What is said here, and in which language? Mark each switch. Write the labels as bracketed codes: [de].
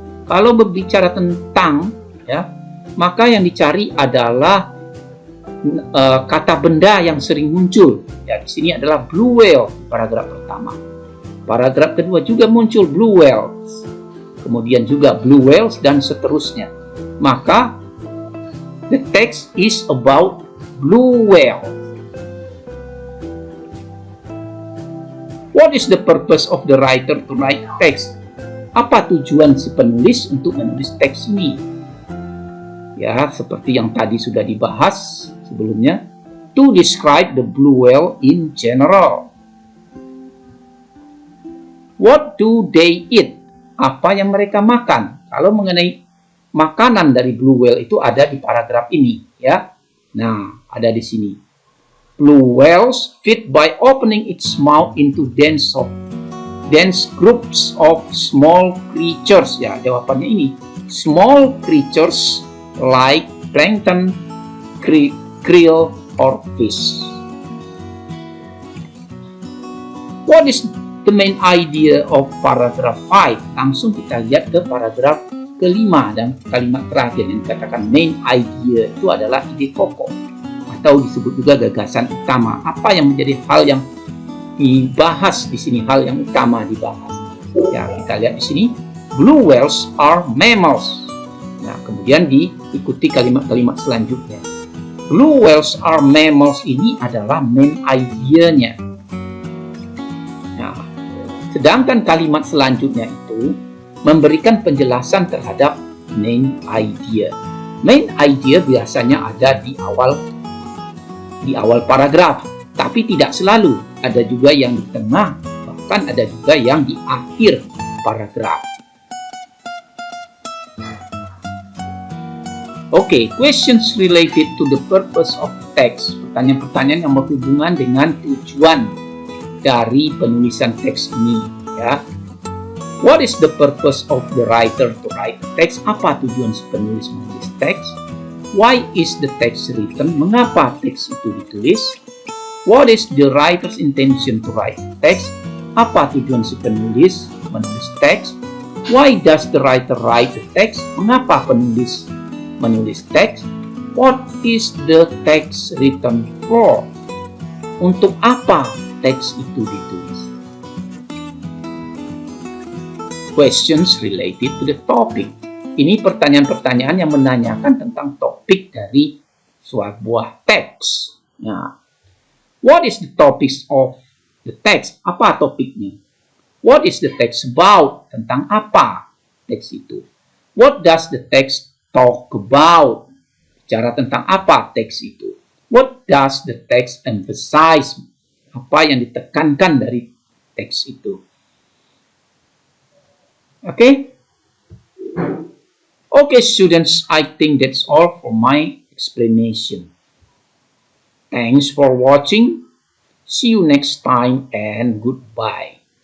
[id] Kalau berbicara tentang, ya, maka yang dicari adalah kata benda yang sering muncul. Ya, di sini adalah blue whale, paragraf pertama. Paragraf kedua juga muncul blue whales. Kemudian juga blue whales dan seterusnya. Maka [en] the text is about blue whale. What is the purpose of the writer to write text? [id] Apa tujuan si penulis untuk menulis teks ini? Ya, seperti yang tadi sudah dibahas sebelumnya, [en] to describe the blue whale in general. What do they eat? [id] Apa yang mereka makan? Kalau mengenai makanan dari blue whale itu ada di paragraf ini, ya. Nah, ada di sini. [en] Blue whales feed by opening its mouth into dense groups of small creatures. [id] Ya, jawabannya ini. [en] Small creatures like plankton, krill, or fish. What is the main idea of paragraph 5? [id] Langsung kita lihat ke paragraf kelima dan kalimat terakhir yang dikatakan main idea itu adalah ide pokok atau disebut juga gagasan utama. Apa yang menjadi hal yang dibahas di sini, hal yang utama dibahas. Ya, kita lihat di sini, [en] blue whales are mammals. [id] Nah, kemudian diikuti kalimat-kalimat selanjutnya. [en] Blue whales are mammals [id] ini adalah [en] main idea-nya. [id] Nah, sedangkan kalimat selanjutnya itu memberikan penjelasan terhadap main idea. Main idea biasanya ada di awal paragraf, tapi tidak selalu. Ada juga yang di tengah, bahkan ada juga yang di akhir paragraf. [en] Oke, questions related to the purpose of text. [id] Pertanyaan-pertanyaan yang berhubungan dengan tujuan dari penulisan teks ini, ya. [en] What is the purpose of the writer to write text? [id] Apa tujuan si penulis menulis teks? [en] Why is the text written? [id] Mengapa teks itu ditulis? [en] What is the writer's intention to write text? [id] Apa tujuan si penulis menulis teks? [en] Why does the writer write the text? [id] Mengapa penulis menulis teks? [en] What is the text written for? [id] Untuk apa teks itu ditulis? [en] Questions related to the topic. [id] Ini pertanyaan-pertanyaan yang menanyakan tentang topik dari sebuah teks. Nah, [en] what is the topics of the text? [id] Apa topiknya? [en] What is the text about? [id] Tentang apa teks itu? [en] What does the text talk about? [id] Bicara tentang apa teks itu? [en] What does the text emphasize? [id] Apa yang ditekankan dari teks itu? [en] Okay? Okay, students, I think that's all for my explanation. Thanks for watching. See you next time and goodbye.